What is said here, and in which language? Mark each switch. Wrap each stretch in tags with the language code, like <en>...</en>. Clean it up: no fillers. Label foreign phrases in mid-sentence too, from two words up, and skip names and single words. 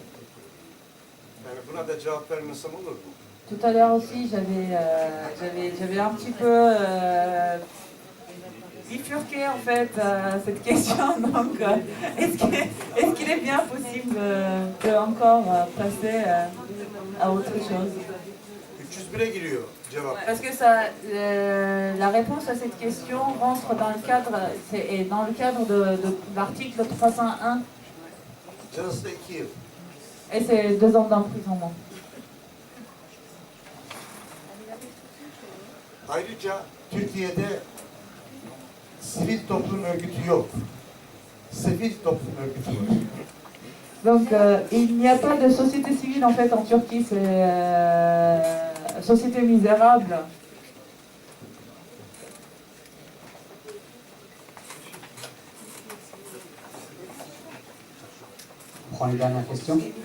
<tr>Yani buna da cevap vermesem olur mu?</tr> <fr>Tout à l'heure aussi, j'avais un petit peu bifurqué en fait cette question. Donc, est-ce qu'il est bien possible de encore passer à autre chose?</fr> <tr>301'e giriyor cevap.</tr> <fr>Parce que la réponse à cette question rentre dans le cadre de l'article 301.</fr> <tr>Cezası 2 yıl.</tr> <fr>Et c'est 2 ans d'emprisonnement.</fr> <tr>Ayrıca Türkiye'de sivil toplum örgütü yok. Sivil toplum örgütü var.</tr> <fr>Donc, il n'y a pas de société civile en fait en Turquie, c'est société misérable. On prend les dernières questions.</fr>